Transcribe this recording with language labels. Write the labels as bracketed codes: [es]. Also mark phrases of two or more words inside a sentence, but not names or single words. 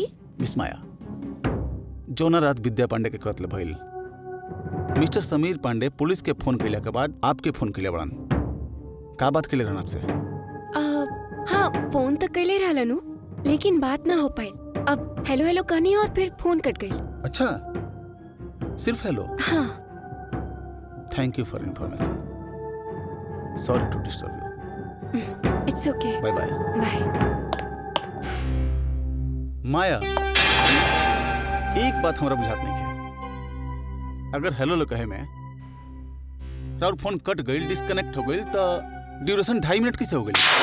[bho] मिस माया, जौना रात विद्या पांडे के कत्ल भइल, मिस्टर समीर पांडे पुलिस के फोन कैला के बाद आपके फोन कैले बड़न। का बात कैले रहन आपसे? हाँ, फोन तो कैले रहलनु, लेकिन बात ना हो पाई। अब [en] Hello hello [bho] कहनी और फिर फोन कट गई। अच्छा, सिर्फ हेलो? हाँ। [en] Thank you for information. Sorry to disturb you. It's OK. Bye bye. बाय। [bho] माया, एक बात हमरा बुझात नहीं है। अगर हेलो लो कहे में और फोन कट गई, डिस्कनेक्ट हो गई, तो ड्यूरेशन 2.5 मिनट कैसे हो गई?